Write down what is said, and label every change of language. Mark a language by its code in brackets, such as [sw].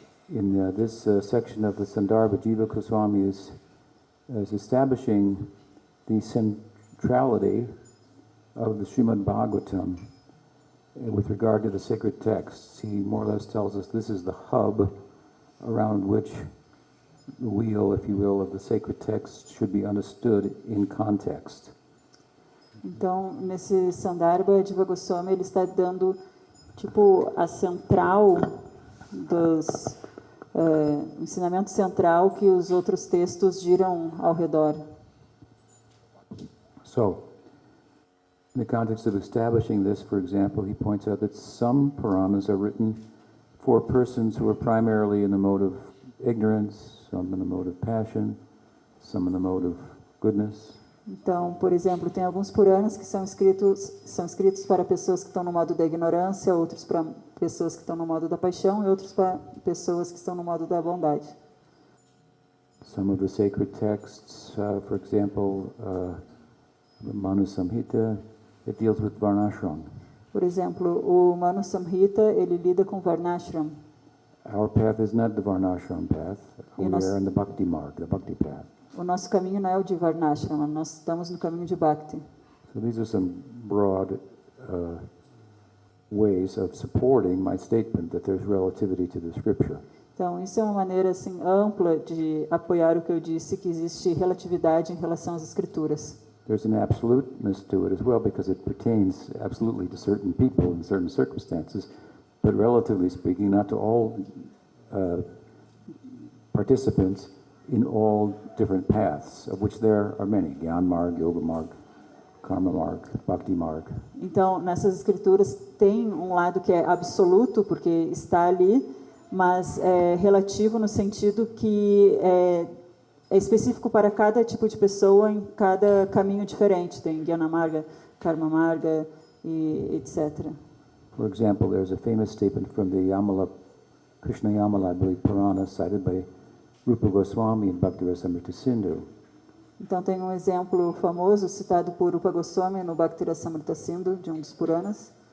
[en] In this section of the Sandarbha, Jiva Goswami is establishing the centrality of the Srimad Bhagavatam with regard to the sacred texts. He more or less tells us this is the hub around which the wheel, if you will, of the sacred texts should be understood in context. [pt] Então, nesse Sandarbha, Jiva Goswami ele está dando tipo a central dos ensinamento central que os outros textos giram ao redor. [en] So, in the context of establishing this, for example, he points out that some Puranas are written for persons who are primarily in the mode of ignorance, some in the mode of passion, some in the mode of goodness. [pt] Então, por exemplo, tem alguns Puranas que são escritos para pessoas que estão no modo da ignorância, outros para pessoas que estão no modo da paixão e outros para pessoas que estão no modo da bondade. [en] Some of the sacred texts, for example, the Manu Samhita, it deals with Varnashram. [pt] Por exemplo, o Manu Samhita, ele lida com Varnashram. [en] Our path is not the Varnashram path. We are in the Bhakti Marg, the Bhakti path. [pt] O nosso caminho não é o de Varnashrama, nós estamos no caminho de Bhakti. [en] So these are some broad ways of supporting my statement that there's relativity to the scripture. [pt] Então, isso é uma maneira assim ampla de apoiar o que eu disse, que existe relatividade em relação às escrituras. [en] There's an absoluteness to it as well because it pertains absolutely to certain people in certain circumstances, but relatively speaking, not to all participants in all different paths, of which there are many: Gyan Marg, Yoga Marg, Karma Marg, Bhakti Marg. [pt] Então, nessas escrituras tem um lado que é absoluto, porque está ali, mas é relativo no sentido que é específico para cada tipo de pessoa em cada caminho diferente. Tem Gyana Marga, Karma Marga e etc. [en] For example, there's a famous statement from the Yamala, Krishna Yamala, I believe, Purana, cited by Rupa Goswami in Bhakti-rasamrita Sindhu. [pt] Então tem um exemplo famoso citado por Rupa Goswami no Bhakti-rasamrita Sindhu, de um dos Puranas.